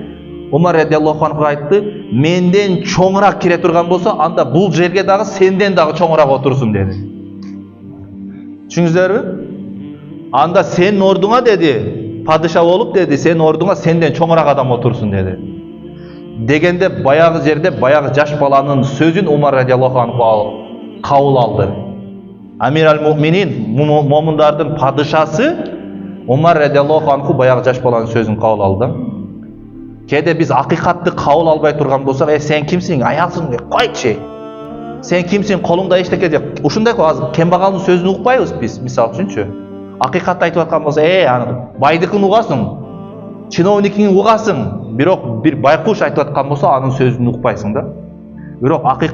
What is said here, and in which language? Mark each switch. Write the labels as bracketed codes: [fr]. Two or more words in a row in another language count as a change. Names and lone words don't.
[ky] Умар [ar] رضي الله عنه [ky] айтты, менден чоңураак кире турган болсо, анда бул жерге дагы сенден дагы чоңураак отурсун деди. Түшүңүздөрбү? Анда сен ордуңа деди, падыша болуп деди, сен ордуңа сенден чоңураак адам отурсун деди. Дегенде баягы жерде баягы жаш баланын сөзүн Умар [ar] رضي الله عنه [ky] кабыл алды. [ar] أمير المؤمنين, [ky] момундардын падышасы Умар [ar] رضي الله عنه [ky] баягы жаш баланын сөзүн кабыл алды. Кээде биз акыйкатты кабыл албай турган болсок, сен кимсиң, аялсың деп койчу. Сен кимсиң, колуңда эчтеке деп. Ушундай азыр кембагалдын сөзүн укпайбыз биз, мисал үчүнчү. Акыйкатты айтып аткан болсо, аны байдыкын угасың, чиновниктин угасың, бирок бир байкуш айтып аткан болсо, анын сөзүн укпайсың да.